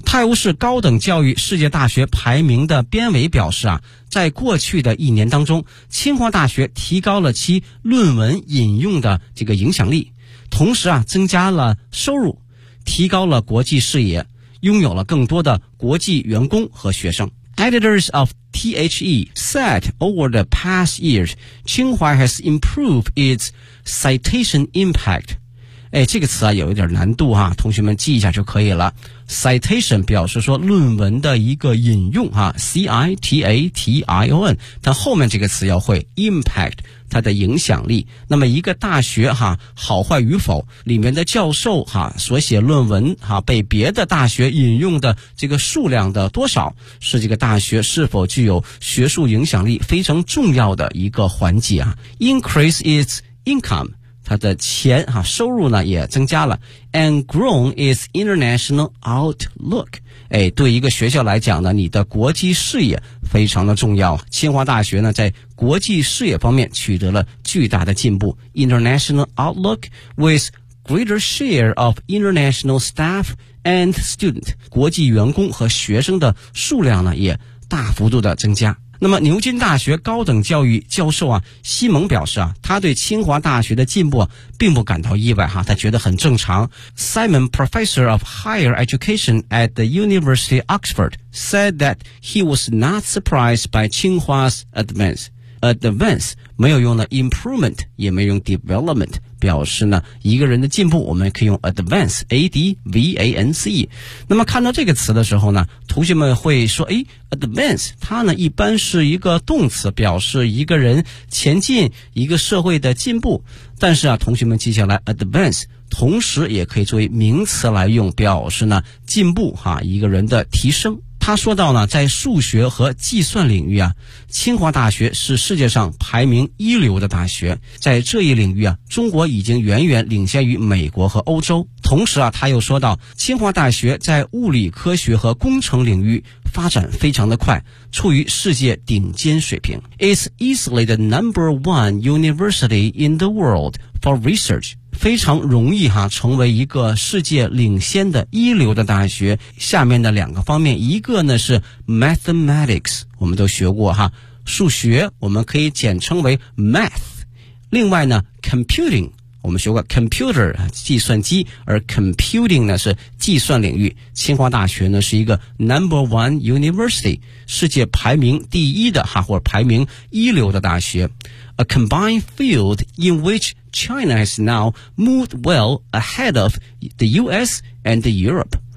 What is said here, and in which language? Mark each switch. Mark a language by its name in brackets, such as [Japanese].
[Chinese] 泰晤士高等教育世界大学排名的编委表示啊，在过去的一年当中，清华大学提高了其论文引用的这个影响力，同时啊增加了收入，提高了国际视野，拥有了更多的国际员工和学生。 [English] Editors of THE said over the past years, Tsinghua has improved its citation impact. [Chinese] 哎，这个词啊有一点难度哈，同学们记一下就可以了。 Citation 表示说论文的一个引用哈 ,C-I-T-A-T-I-O-N, 但后面这个词要会 ,impact, 它的影响力。那么一个大学哈好坏与否里面的教授哈所写论文哈被别的大学引用的这个数量的多少是这个大学是否具有学术影响力非常重要的一个环节啊。 [English] Increase its income, [Chinese] 他的钱啊收入呢也增加了 [English] ,and grown is international outlook. [Chinese] 哎，对一个学校来讲呢你的国际视野非常的重要。清华大学呢在国际视野方面取得了巨大的进步 , [English] international outlook with greater share of international staff and student. [Chinese] 国际员工和学生的数量呢也大幅度的增加。那么牛津大学高等教育教授啊西蒙表示啊他对清华大学的进步、啊、并不感到意外哈、啊、他觉得很正常。 [English] Simon, professor of higher education at the University of Oxford, said that he was not surprised by 清华's advance. [Chinese] Advance, 没有用的 improvement, 也没有用 development, 表示呢一个人的进步我们可以用 advance, A-D-V-A-N-C。那么看到这个词的时候呢同学们会说诶Advance, 它呢一般是一个动词表示一个人前进一个社会的进步。但是啊同学们接下来 advance, 同时也可以作为名词来用表示呢进步哈一个人的提升。他说到呢在数学和计算领域啊清华大学是世界上排名一流的大学。在这一领域啊中国已经远远领先于美国和欧洲。同时啊他又说到清华大学在物理科学和工程领域发展非常的快处于世界顶尖水平。 [English] It's easily the number one university in the world for research. [Chinese] 非常容易哈成为一个世界领先的一流的大学下面的两个方面一个呢是 mathematics 我们都学过哈数学我们可以简称为 math 另外呢 computing 我们学过 computer 计算机而 computing 呢是计算领域清华大学呢是一个 number one university 世界排名第一的哈或者排名一流的大学 [English] a combined field in whichChina has now moved well ahead of the US and the Europe.